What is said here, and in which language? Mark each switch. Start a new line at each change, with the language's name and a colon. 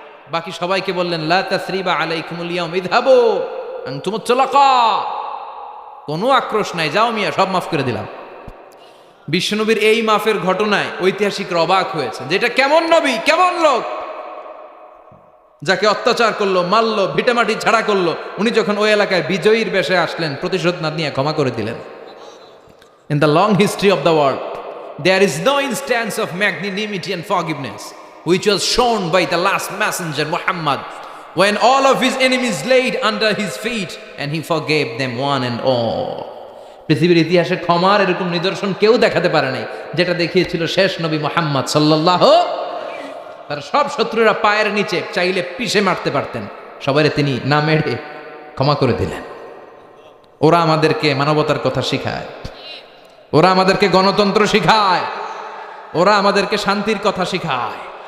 Bangla: বাকি সবাইকে বললেন
Arabic: লা তাসরিবা আলাইকুমুল ইয়াউম ইযহাবু আনতুমুত তুলাকা,
Bangla: কোনো আক্রোশ নাই, যাও মিয়া, সব মাফ করে দিলাম। বিশ্বনবীর এই মাফের ঘটনায় ঐতিহাসিকরা অবাক হয়েছে, যেটা কেমন নবী, কেমন লোক, যাকে অত্যাচার করলো, মারলো, ভিটামাটি ছাড়া করলো, উনি যখন ওই এলাকায় বিজয়ীর বেশে আসলেন, প্রতিশোধ না নিয়ে ক্ষমা করে দিলেন।
English: In the long history of the world there is no instance of magnanimity and forgiveness which was shown by the last messenger Muhammad when all of his enemies laid under his feet and he forgave them one and all.
Bangla: পৃথিবীর ইতিহাসে ক্ষমার এরকম নিদর্শন কেউ দেখাতে পারে নাই, যেটা দেখিয়েছিল শেষ নবী মুহাম্মদ সাল্লাল্লাহু। তার সব শত্রুরা পায়ের নিচে চাইলে পিষে মারতে পারতেন, সবাইরে তিনি না মেরে ক্ষমা করে দিলেন। ওরা আমাদেরকে মানবতার কথা শিখায়, ওরা আমাদেরকে গণতন্ত্র শিখায়, ওরা আমাদেরকে শান্তির কথা শিখায়।